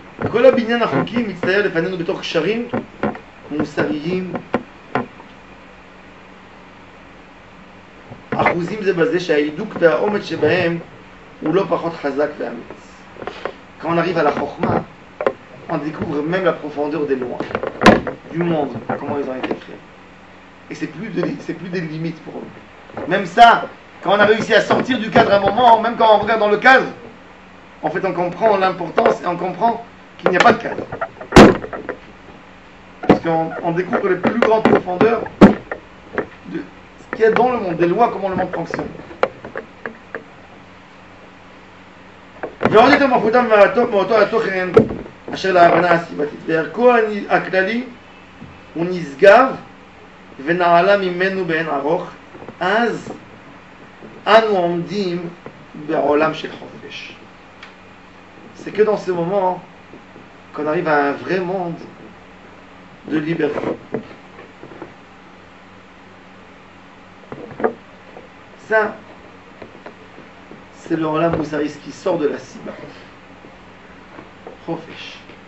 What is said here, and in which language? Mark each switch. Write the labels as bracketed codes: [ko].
[he] כל הבניין החוקי מצטייר לפנינו בתוך קשרים מוסריים אחוזים זה בזה שההידוק והאומץ שבהם הוא לא פחות חזק ואמיץ. [fr] Quand on arrive à la Chokhma, on découvre même la profondeur des lois du monde, comment ils ont été créés. Et c'est plus des limites pour eux. Même ça, quand on a réussi à sortir du cadre à un moment, même quand on regarde dans le cadre, en fait on comprend l'importance et on comprend qu'il n'y a pas de cadre. Parce qu'on découvre les plus grandes profondeurs de ce qu'il y a dans le monde, des lois, comment le monde fonctionne. [he] ועוד יותר מפותם מאותו התוכן אשר להבנה הסיבתית. וערכו הכללי הוא נשגב ונעלה ממנו באין ארוך, אז אנו עומדים בעולם של חופש. [fr] C'est que dans ce moment qu'on arrive à un vrai monde de liberté. Ça, c'est le Olam Moussaris qui sort de la Siba. Chofesh.